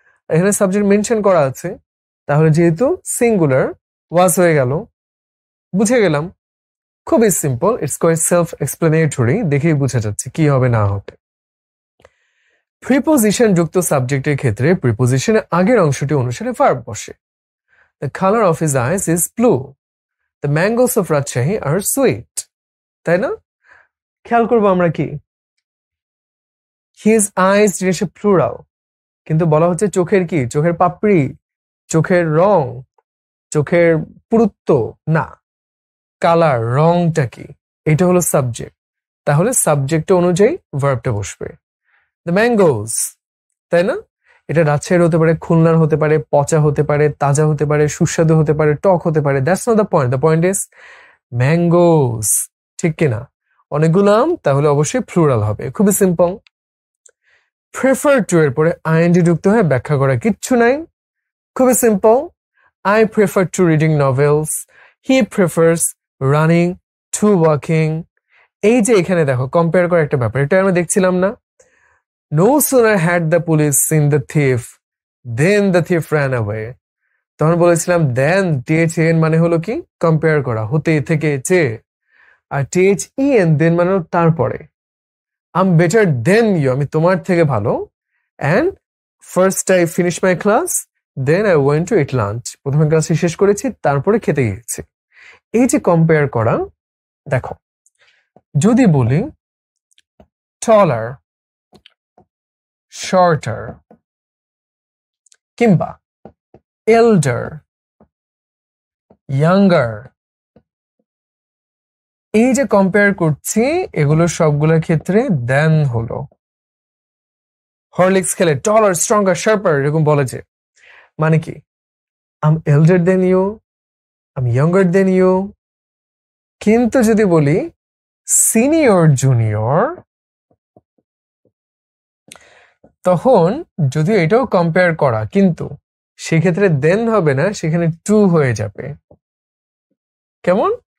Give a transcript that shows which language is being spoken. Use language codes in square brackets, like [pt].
[bn] এখানে subject mention করা আছে, তাহলে যেহেতু সিঙ্গুলার ওয়াজ হয়ে গেল, বুঝে গেলাম। খুবই simple, [en] it's quite self explanatory, [bn] দেখেই বোঝা যাচ্ছে কি হবে না হবে। প্রিপোজিশন যুক্ত সাবজেক্টের ক্ষেত্রে প্রিপোজিশনের আগের অংশটি অনুসারে ভার্ব বসে। [en] The color of his eyes is blue. The mangoes of Rajshahi are sweet. [bn] তাই না? খেয়াল করবো আমরা কি, his eyes জিনিসে প্লুরাল, কিন্তু বলা হচ্ছে চোখের কি, চোখের পাপড়ি, চোখের রং, চোখের পুরুত্ব না, কালার, রংটা কি, এটা হলো সাবজেক্ট। তাহলে সাবজেক্ট অনুযায়ী ভার্বটা বসবে। The mangoes, তাই না? এটা রাজশাহীর হতে পারে, খুলনার হতে পারে, পচা হতে পারে, তাজা হতে পারে, সুস্বাদু হতে পারে, টক হতে পারে। [en] That's not the point. The point is mangoes, [bn] ঠিক কিনা? অনেকগুলো আম, তাহলে অবশ্যই প্লুরাল হবে। খুবই সিম্পল। প্রেফার টু এর পরে আইএনজি যুক্ত হয়ে ব্যাখ্যা করা কিচ্ছু নাই, খুবই simple. [en] I prefer to reading novels, he prefers running to walking. [bn] এই যে এখানে দেখো কম্পেয়ার করা একটা ব্যাপার, এটা আমরা দেখছিলাম না? [en] No sooner had the police seen the thief, then the thief ran away. [bn] তখন বলেছিলাম then THEN মানে হলো কি, কম্পেয়ার করা, হতে থেকে চেয়ে। আর THEN then মানে হলো তারপরে। [en] I'm better than you, [bn] আমি তোমার থেকে ভালো। [en] And first I finished my class, then I went to eat lunch. [bn] প্রথমে ক্লাস শেষ করেছি, তারপরে খেতে গিয়েছি। এই যে কম্পেয়ার করা, দেখো যদি বলি taller, shorter, কিংবা elder, younger, এই যে কম্পেয়ার করছি এগুলো সবগুলোর ক্ষেত্রে দেন হলো। হরলিক্স খেলে taller, stronger, sharper এরকম বলে যে, মানে কি, [en] I'm elder than you, [bn] I'm younger than you। কিন্তু যদি বলি সিনিয়র, জুনিয়র, তখন যদিও এটাও কম্পেয়ার করা, কিন্তু সেক্ষেত্রে দেন হবে না, সেখানে টু হয়ে যাবে। কেমন?